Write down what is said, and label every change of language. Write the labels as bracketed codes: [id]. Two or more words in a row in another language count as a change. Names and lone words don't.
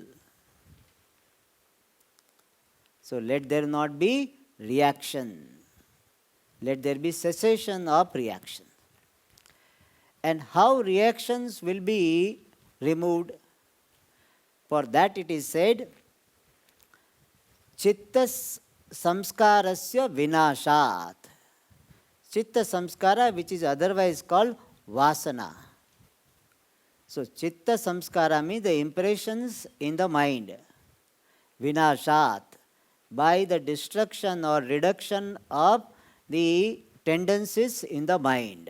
[en] So, let there not be reaction. Let there be cessation of reaction. And how reactions will be removed? For that it is said, [sa] Chitta samskarasya vinashat. Chitta samskara, [en] which is otherwise called vasana. So, [sa] chitta samskara [en] means the impressions in the mind. Vinashat, by the destruction or reduction of the tendencies in the mind.